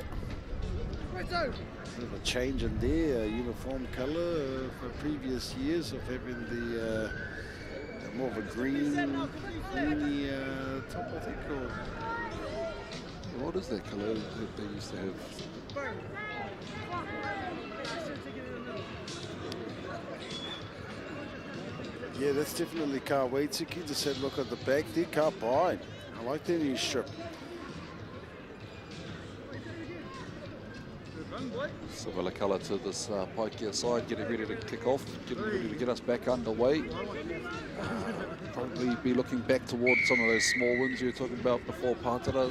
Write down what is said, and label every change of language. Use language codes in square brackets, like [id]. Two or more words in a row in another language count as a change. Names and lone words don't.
[en] Bit of a change in their uniform colour for previous years of having the more of a greeny top, I think. Or what is that colour that they used to have? Yeah, that's definitely Ka Waitiki. Just had a look at the back there. [mi] Ka Pai. [en] I like their new strip. Similar colour to this Paikea side, getting ready to kick off, getting ready to get us back underway. Probably be looking back towards some of those small wins you were talking about before, Pātara.